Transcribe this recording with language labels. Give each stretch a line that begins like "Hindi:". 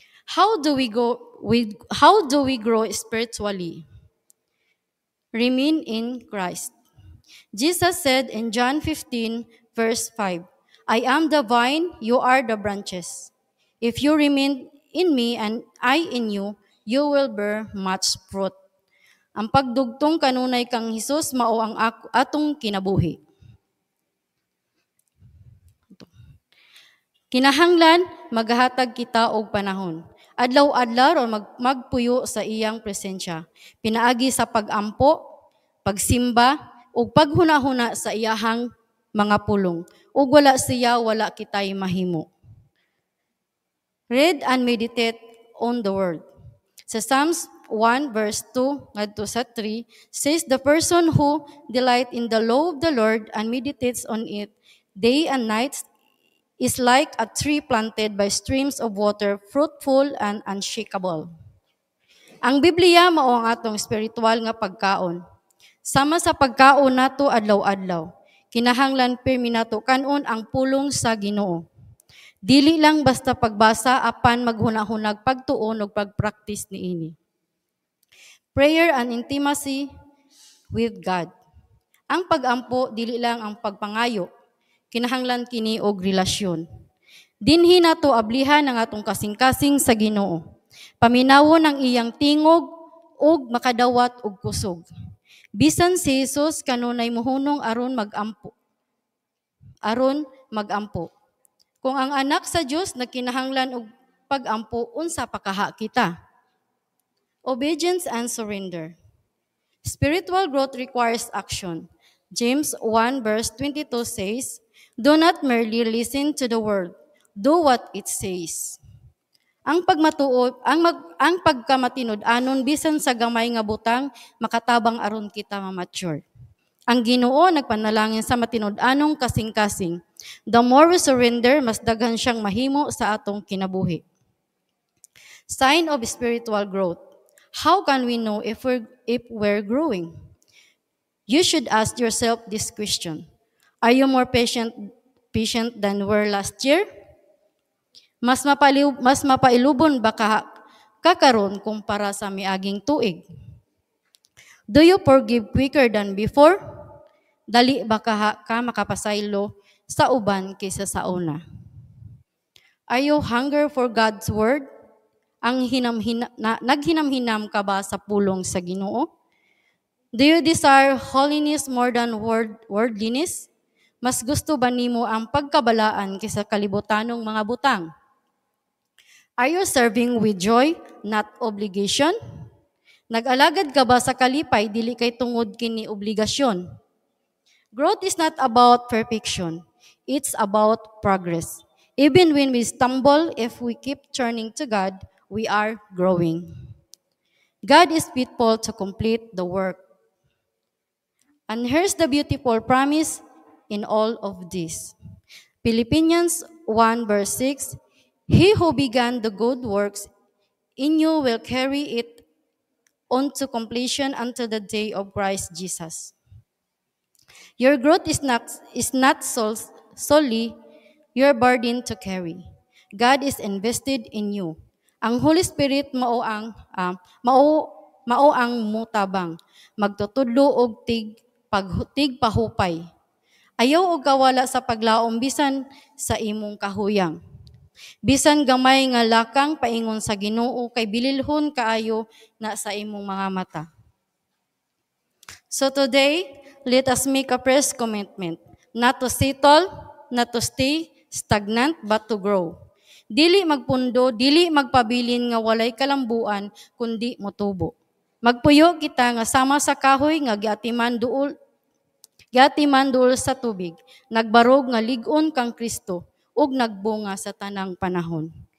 English: How do we grow spiritually? Remain in Christ. Jesus said in John 15, verse 5, I am the vine, you are the branches. If you remain in me and I in you, you will bear much fruit.
Cebuano: Ang pagdugtong kanunay kang Hesus mao ang atong kinabuhi. Kinahanglan maghatag kita og panahon. Adlaw-adlaw o magpuyo sa iyang presensya. Pinaagi sa pagampo, pagsimba, ug paghuna-huna sa iyahang mga pulong. Ug wala siya, wala kitay mahimo.
English: Read and meditate on the word.
Cebuano: Sa
English: Psalms 1 verse 2
Cebuano: ngadto sa
English: 3 says, the person who delight in the law of the Lord and meditates on it day and night is like a tree planted by streams of water, fruitful and unshakable.
Cebuano: Ang Biblia mao ang atong spiritual nga pagkaon. Sama sa pagkaon nato adlaw-adlaw, kinahanglan pirmi nato kanon ang pulong sa Ginoo. Dili lang basta pagbasa apan maghunahunag pagtuon ug pagpractice niini.
English: Prayer and intimacy with God.
Cebuano: Ang pagampo dili lang ang pagpangayo, kinahanglan kini og relasyon. Dinhi nato ablihan ang atong kasing-kasing sa Ginoo. Paminawon ang iyang tingog ug makadawat og kusog. Bisan si Jesus kanunay mohunong aron magampo. Kung ang anak sa Dios nagkinahanglan og pagampo, unsa pa kaha kita?
English: Obedience and surrender. Spiritual growth requires action. James 1 verse 22 says, do not merely listen to the word, do what it says.
Cebuano: Ang ang pagkamatinud-anon bisan sa gamay nga butang, makatabang aron kita ma-mature. Ang Ginoo nagpanalangin sa matinud-anong kasing-kasing.
English: The more we surrender,
Cebuano: mas daghan siyang mahimo sa atong kinabuhi.
English: Sign of spiritual growth. How can we know if we're growing? You should ask yourself this question. Are you more patient than were last year?
Cebuano: Mas mapailubon ba kakaron kumpara sa miaging tuig?
English: Do you forgive quicker than before?
Cebuano: Dali ba ka makapasaylo sa uban kaysa sa una?
English: Are you hunger for God's word?
Cebuano: Ang naghinam-hinam ka ba sa pulong sa Ginoo?
English: Do you desire holiness more than worldliness?
Cebuano: Mas gusto ba nimo ang pagkabalaan kaysa kalibutanong mga butang?
English: Are you serving with joy, not obligation?
Cebuano: Nag-alagad ka ba sa kalipay, dili kay tungod kini obligasyon?
English: Growth is not about perfection. It's about progress. Even when we stumble, if we keep turning to God, we are growing. God is faithful to complete the work. And here's the beautiful promise in all of this. Philippians 1 verse 6, He who began the good works in you will carry it on to completion until the day of Christ Jesus. Your growth is not solely your burden to carry. God is invested in you.
Cebuano: Ang Holy Spirit mao ang mutabang, magtutudlo og pahupay. Ayaw og kawala sa paglaom bisan sa imong kahuyang. Bisan gamay nga lakang paingon sa Ginoo kay bililhon kaayo na sa imong mga mata.
English: So today, let us make a fresh commitment, not to settle, not to stay stagnant, but to grow.
Cebuano: Dili magpundo, dili magpabilin nga walay kalambuan, kundi motubo. Magpuyo kita nga sama sa kahoy nga giatiman duol sa tubig, nagbarog nga lig-on kang Kristo, ug nagbunga sa tanang panahon.